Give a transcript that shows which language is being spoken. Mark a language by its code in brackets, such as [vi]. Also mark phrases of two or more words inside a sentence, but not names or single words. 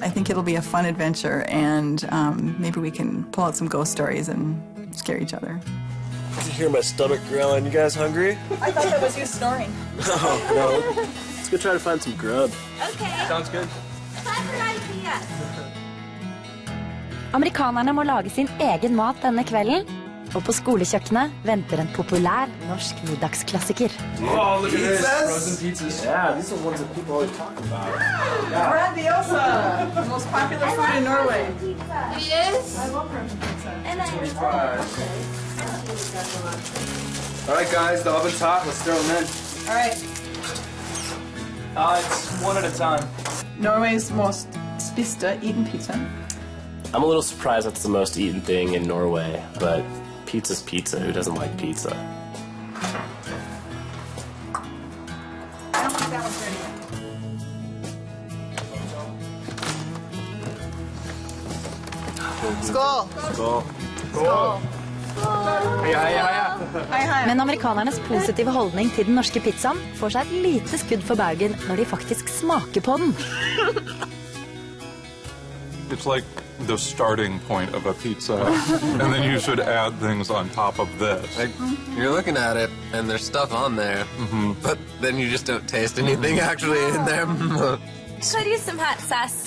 [en] I think it'll be a fun adventure, and maybe we can pull out some ghost stories and scare each other. I can hear my stomach growling. You guys hungry? I thought that was you snoring. Oh, no. Let's go try to find some grub. Okay. Sounds good. Clever idea. [no] Amerikanerne må lage sin egen mat denne kvelden, og på skolekjøkkenet venter en populær norsk middagsklassiker. [en] Oh, look at this. Frozen pizzas. Yeah, these are ones that people always talk about. Yeah. Grandiosa, the most popular food in Norway. It is? I love frozen pizza. And I All right, guys, the oven's hot. Let's throw them in. All right. It's one at a time. Norway's most spiste eaten pizza. I'm a little surprised that's the most eaten thing in Norway, but pizza's pizza. Who doesn't like pizza? I don't think that one's ready yet. Skål! Skål. Skål. [no] Men amerikanernes positive holdning til den norske pizzaen får seg et lite skudd for baugen når de faktisk smaker på den. [en] It's like the starting point of a pizza, and then you should add things on top of this. Like, you're looking at it, and there's stuff on there, but then you just don't taste anything actually in there. Could use some hot sauce.